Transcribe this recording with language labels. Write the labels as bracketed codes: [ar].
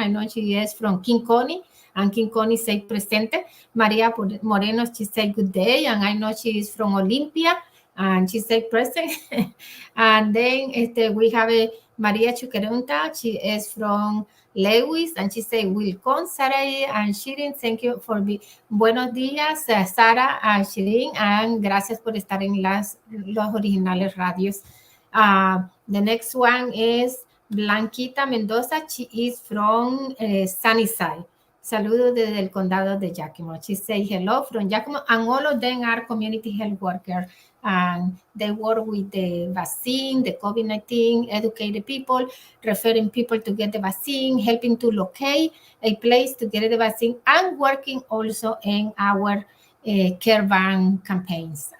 [en] I know she is from King County, and King County say presente. Maria Moreno, she say good day, and I know she is from Olympia, and she say present. And then we have Maria Chuquerunta, she is from Lewis, and she say welcome, Sarah and Shireen. Thank you for [es] buenos días, Sara and Shireen, and gracias por estar en los originales radios. [en] The next one is Blanquita Mendoza. She is from Sunnyside. [es] Saludos desde el condado de Yakima. [en] She say hello from Yakima, and all of them are community health workers. And they work with the vaccine, the COVID-19, educated people, referring people to get the vaccine, helping to locate a place to get the vaccine, and working also in our care van campaigns.